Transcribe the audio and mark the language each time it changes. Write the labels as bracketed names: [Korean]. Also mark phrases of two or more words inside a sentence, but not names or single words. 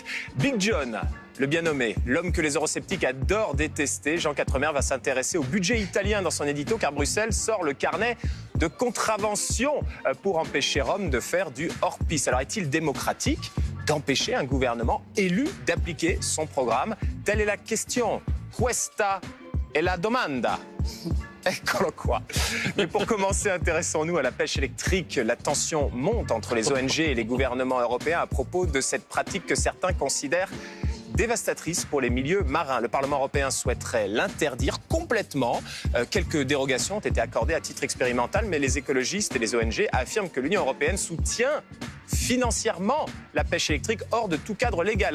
[French] Big John, le bien nommé, l'homme que les eurosceptiques adorent détester, Jean Quatremer va s'intéresser au budget italien dans son édito, car Bruxelles sort le carnet de contraventions pour empêcher Rome de faire du hors-piste. Alors, est-il démocratique d'empêcher un gouvernement élu d'appliquer son programme? Telle est la question. [Italian] Questa è la domanda. Eccolo qua. [French] Mais pour commencer, intéressons-nous à la pêche électrique. La tension monte entre les ONG et les gouvernements européens à propos de cette pratique que certains considèrent dévastatrice pour les milieux marins. Le Parlement européen souhaiterait l'interdire complètement. Quelques dérogations ont été accordées à titre expérimental, mais les écologistes et les ONG affirment que l'Union européenne soutient financièrement la pêche électrique hors de tout cadre légal.